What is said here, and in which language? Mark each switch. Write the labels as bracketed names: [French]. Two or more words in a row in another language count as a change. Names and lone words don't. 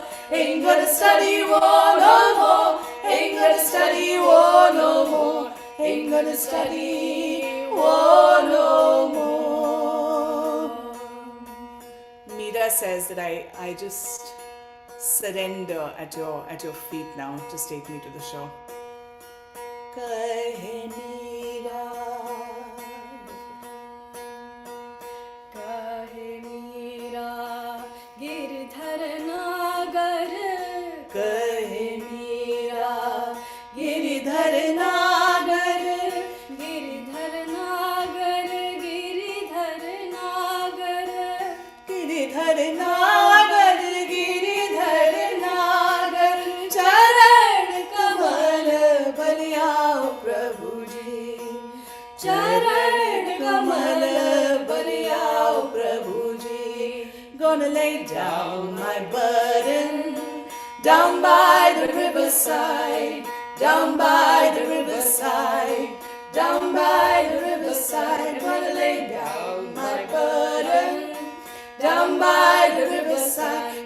[English] Ain't gonna study, oh no more. Ain't gonna study, oh no more. Ain't gonna study, oh no more. Meera says that I just surrender at your feet now. Just take me to the shore. [Hindi] काहे मीरा, काहे मीरा, गिरिधर नागर, काहे मीरा, गिरिधर नागर, गिरिधर नागर, गिरिधर नागर, गिरिधर नागर, गिरिधर नागर. चरण कमल बलि आओ प्रभुजी, चरण कमल बलि आओ प्रभुजी. [English] Gonna lay down my burden down by the riverside, down by the riverside, down by the riverside. Gonna lay down my burden down by the riverside.